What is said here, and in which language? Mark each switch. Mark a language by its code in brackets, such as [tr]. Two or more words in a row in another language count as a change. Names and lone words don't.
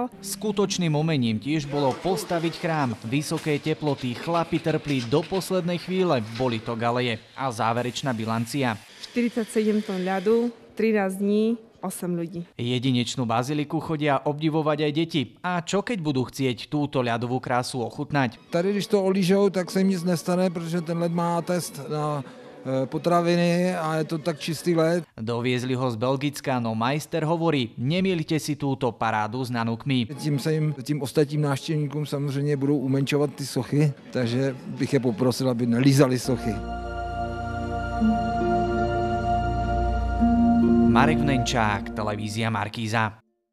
[sk] Skutočným umením tiež bolo postaviť chrám. Vysoké teploty, chlapi trpli do poslednej chvíle. Boli to galeje. A záverečná bilancia. 47 tón ľadu, 13 dní, 8 ľudí. Jedinečnú baziliku chodia obdivovať aj deti. A čo keď budú chcieť túto ľadovú krásu ochutnať? [cs] Tady, když to olížou, tak se jim nic nestane, protože ten led má test na potraviny a je to tak čistý led. [sk] Doviezli ho z Belgicka, no majster hovorí, nemielte si túto parádu s nanukmi. [cs] Tím se jim, tím ostatním návštěvníkům samozřejmě budou umenčovat ty sochy, takže bych je poprosil, aby nelízali sochy. [sk] Marek Vnenčák, televízia Markíza.